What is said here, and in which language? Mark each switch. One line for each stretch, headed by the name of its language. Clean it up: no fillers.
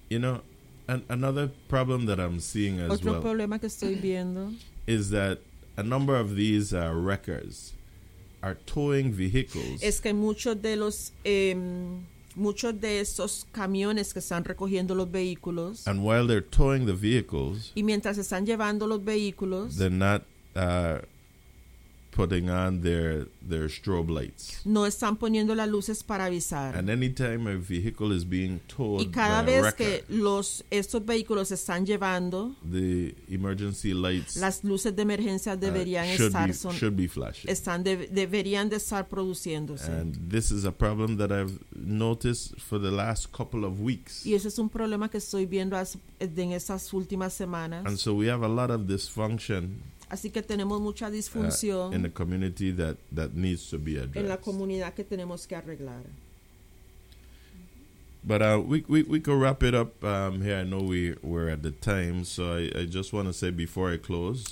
English: You know, another problem that I'm seeing as
Spanish: otro
English: well
Spanish: problema que estoy viendo
English: is that a number of these wreckers are towing vehicles.
Spanish: Es que muchos de esos camiones que están recogiendo los vehículos,
English: and while they're towing the vehicles,
Spanish: y mientras están llevando los vehículos,
English: they're not putting on their strobe lights.
Spanish: No están poniendo las luces para avisar.
English: And anytime a vehicle is being towed,
Spanish: y cada vez
English: wrecker,
Spanish: que estos vehículos están llevando,
English: the emergency lights,
Spanish: las luces de emergencia deberían estar
English: should be flashing.
Spanish: Deberían de estar produciéndose.
English: And this is a problem that I've noticed for the last couple of weeks.
Spanish: Y ese es un problema que estoy viendo en esas últimas semanas.
English: And so we have a lot of dysfunction.
Spanish: Así que tenemos mucha disfunción
English: in the community that needs to be addressed.
Spanish: En la comunidad que tenemos que arreglar.
English: But we could wrap it up here. I know we're at the time, so I just want to say before I close.